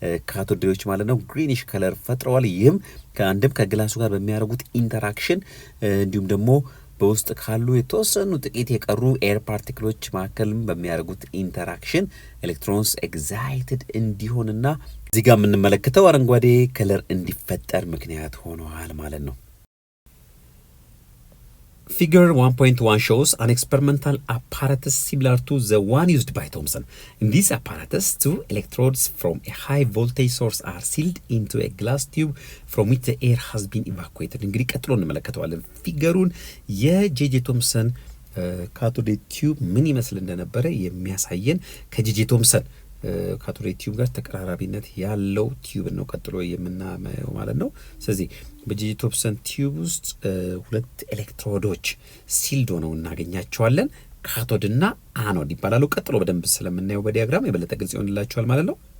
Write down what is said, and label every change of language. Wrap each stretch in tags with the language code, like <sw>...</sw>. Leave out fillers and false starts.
<am>ካቶድ ሬዮች ማለት ነው ግሪኒሽ ከለር ፈጥረዋል። ይህም ከአንድም ከግላሱ ጋር በሚያደርጉት ኢንተራክሽን እንዲሁም ደግሞ በውስጥ ካሉ የተወሰኑ ጥቂት የቀሩ ኤር ፓርቲክሎች መካከልም በሚያደርጉት ኢንተራክሽን ኤሌክትሮንስ ኤግዛይትድ እንዲሆንና እዚህ ጋር የምንመለከተው አረንጓዴ ከለር እንዲፈጠር ምክንያት ሆነዋል ማለት ነው።</am> <en>Figure 1.1 shows an experimental apparatus similar to the one used by Thomson. In this apparatus, two electrodes from a high voltage source are sealed into a glass tube from which the air has been evacuated.</en> <am>እንግዲህ ቀጥሎ እንመለከተዋለን ፊገሩን የጄጄ ቶምሰን ካቶድ ሬይ ቲዩብ ምን ይመስል እንደነበረ የሚያሳየን ከጄጄ ቶምሰን ካቶድ ሬይ ቲዩብ ጋር ተቀራራቢነት ያለው ቲዩብ ነው ቀጥሎ የምናየው ማለት ነው። ስለዚህ በጄጄ ቶምሰን ቲዩብ ውስጥ ሁለት ኤሌክትሮዶች ሲልድ ሆነው እናገኛቸዋለን። ካቶድና አኖድ ይባላሉ። ቀጥሎ በደንብ ስለምናየው በዲያግራም የበለጠ ግልጽ ይሆንላችኋል ማለት ነው።</am>